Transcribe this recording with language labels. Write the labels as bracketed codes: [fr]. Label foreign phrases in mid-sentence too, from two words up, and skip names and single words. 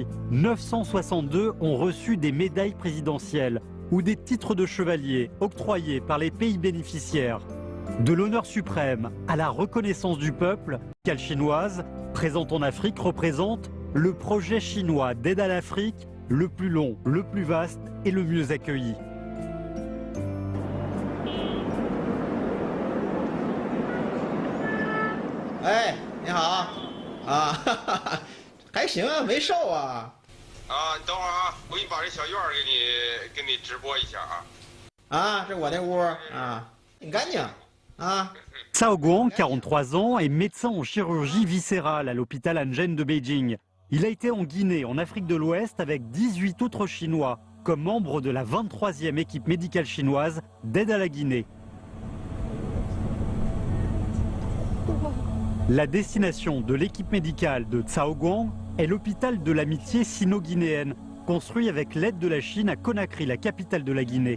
[fr] 962 ont reçu des médailles présidentielles ou des titres de chevalier octroyés par les pays bénéficiaires. De l'honneur suprême à la reconnaissance du peuple, l'amicale chinoise, présente en Afrique, représente le projet chinois d'aide à l'Afrique le plus long, le plus vaste et le mieux accueilli. [zh] 哎，你好，还行啊，没瘦啊。你等会儿啊，我给你把这小院儿给你直播一下啊。这我那屋啊，很干净啊。 [fr] Cao Guang, 43 ans, est médecin en chirurgie viscérale à l'hôpital Anjen de Beijing. Il a été en Guinée, en Afrique de l'Ouest, avec 18 autres Chinois, comme membre de la 23e équipe médicale chinoise d'aide à la Guinée. La destination de l'équipe médicale de Cao Guang est l'hôpital de l'amitié sino-guinéenne, construit avec l'aide de la Chine à Conakry, la capitale de la Guinée.